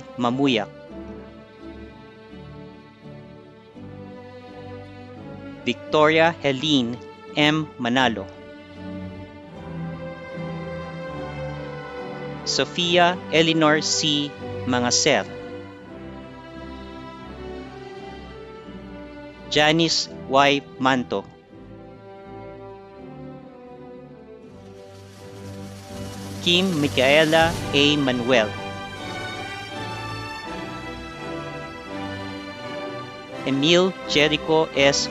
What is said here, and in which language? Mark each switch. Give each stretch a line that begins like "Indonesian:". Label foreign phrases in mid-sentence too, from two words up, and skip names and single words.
English: Mamuyak, Victoria Helene M. Manalo, Sofia Eleanor C. Mangaser, Janice Y. Manto, Kim Micaela A. Manuel, Emil Jericho S.